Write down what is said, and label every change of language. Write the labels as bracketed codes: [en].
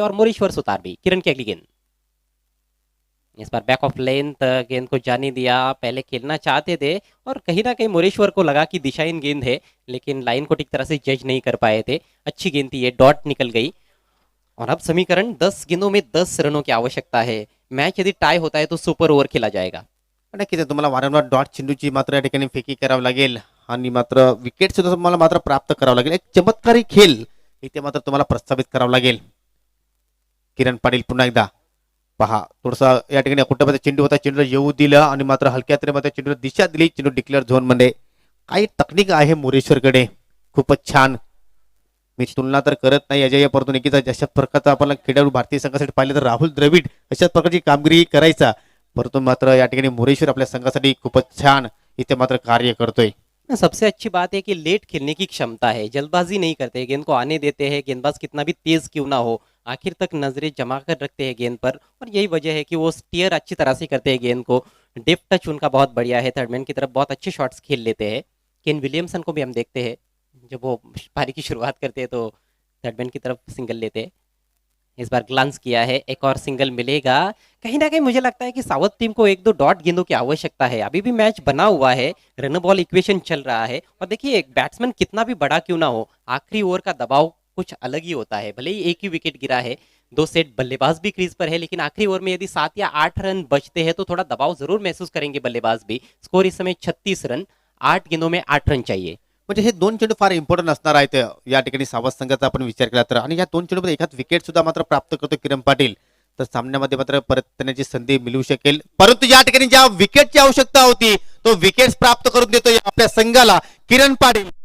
[hi] और मोरेश्वर सुतार भी, किरण की अगली गेंद, इस बार बैक ऑफ लेंथ गेंद को जाने दिया, पहले खेलना चाहते थे और कहीं ना कहीं मोरेश्वर को लगा कि दिशाहीन गेंद है, लेकिन लाइन को ठीक तरह से जज नहीं कर पाए थे। अच्छी गेंद थी, ये डॉट निकल गई और अब समीकरण 10 गेंदों में 10 रनों की आवश्यकता है। मैच यदि टाई होता है तो सुपर ओव्हर खेला जाएगा। [mr] नक्कीच तुम्हाला वारंवार डॉट चेंडूची मात्र या ठिकाणी फेकी करावी लागेल आणि मात्र विकेट सुद्धा तुम्हाला मात्र प्राप्त करावं लागेल. एक चमत्कारी खेळ इथे मात्र तुम्हाला प्रस्थापित करावं लागेल. किरण पाटील पुन्हा एकदा पहा, थोडासा या ठिकाणी कुठं चेंडू होता, चेंडू येऊ दिलं आणि मात्र हलक्या तरी चेंडूला दिशा दिली. चेंडू डिक्लेअर झोन मध्ये, काही तकनिक आहे मोरेश्वरकडे, खूपच छान. मी तुलना तर करत नाही अजय, परंतु नक्कीच अशा प्रकारचा आपण खेळाडू भारतीय संघासाठी पाहिलं तर राहुल द्रविड अशाच प्रकारची कामगिरी करायचा, परंतु मात्र या ठिकाणी मोरेश्वर आपल्या संघासाठी खूपच छान इथे मात्र कार्य करतोय. [hi] सबसे अच्छी बात है कि लेट खेलने की क्षमता है, जल्दबाजी नहीं करते, गेंद को आने देते हैं, गेंदबाज कितना भी तेज क्यों ना हो आखिर तक नजरें जमा कर रखते हैं गेंद पर। और यही वजह है कि वो स्टीयर अच्छी तरह से करते हैं गेंद को। डेप्थ टच उनका बहुत बढ़िया है, थर्डमैन की तरफ बहुत अच्छे शॉट्स खेल लेते हैं। केन विलियमसन को भी हम देखते हैं, जब वो पारी की शुरुआत करते हैं तो थर्डमैन की तरफ सिंगल लेते हैं। इस बार ग्लांस किया है, एक और सिंगल मिलेगा। कहीं ना कहीं मुझे लगता है कि साउथ टीम को 1-2 डॉट गेंदों की आवश्यकता है। अभी भी मैच बना हुआ है, रन बॉल इक्वेशन चल रहा है और देखिए एक बैट्समैन कितना भी बड़ा क्यों ना हो, आखिरी ओवर का दबाव कुछ अलग ही होता है। भले ही एक ही विकेट गिरा है, 2 सेट बल्लेबाज भी क्रीज पर है, लेकिन आखिरी ओवर में यदि 7 या 8 रन बचते हैं तो थोड़ा दबाव जरूर महसूस करेंगे बल्लेबाज भी। स्कोर इस समय 36 रन, 8 गेंदों में 8 रन चाहिए। [mr] म्हणजे हे 2 चेंडू फार इम्पॉर्टंट असणार आहेत या ठिकाणी सावध संघाचा आपण विचार केला तर. आणि या 2 चेंडूमध्ये एकाच विकेट सुद्धा मात्र प्राप्त करतो किरण पाटील, तर सामन्यामध्ये मात्र परत येण्याची संधी मिळू शकेल. परंतु या ठिकाणी ज्या विकेटची आवश्यकता होती तो विकेट प्राप्त करून देतो आपल्या संघाला किरण पाटील.